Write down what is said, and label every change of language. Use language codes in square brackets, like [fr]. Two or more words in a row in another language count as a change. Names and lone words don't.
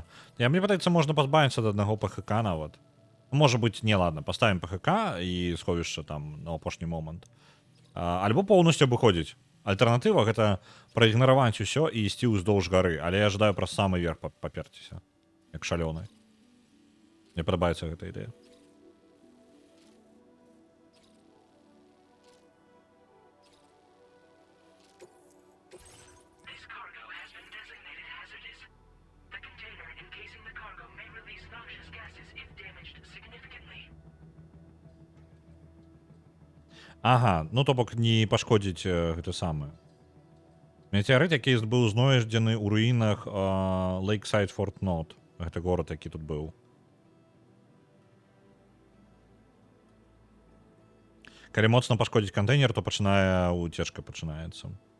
[be] Мне падаецца, можна пазбавіцца ад аднаго ПХК нават. Можа быць, не, ладно, паставім ПХК і сховішча там на апошні момант. Альбо поўнасцю абыходзіць. Альтэрнатыва гэта праігнараваць усё і ісці ўздоўж гары, але я жадаю праз самы верх паперціся, як шалёны. Мне падабаецца гэта ідэя. [en] This cargo has been designated hazardous. The container encasing the cargo may release noxious gases if damaged significantly. [be] Ага, ну то бок не пашкодзіць гэта самае. Метеарыт, які быў знойдзены ў руінах Lakeside Fort Knott. Гэта горад, які тут быў. Калі моцна пашкодзіць кантэйнер, то пачынае уцечка пачынаецца.